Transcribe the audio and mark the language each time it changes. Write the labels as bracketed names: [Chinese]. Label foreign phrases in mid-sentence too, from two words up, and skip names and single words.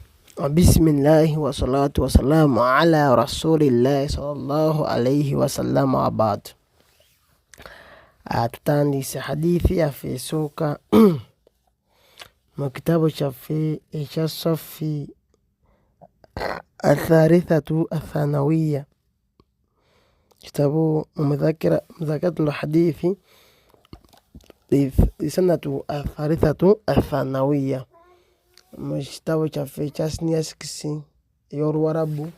[Arabic] بسم الله والصلاة والسلام على رسول الله صلى الله عليه وسلم وبعد. [Ganda] Tutandise hadithi yafeesoka mu kitabu kyaffe ekya [Arabic] الصف الثالث الثانوي, [Ganda] kitabu [Arabic] مذاكرة الحديث السنة الثالثة الثانوية, [Ganda] mu kitabu kyaffe ekya senior 6 ey'Oluwarabu.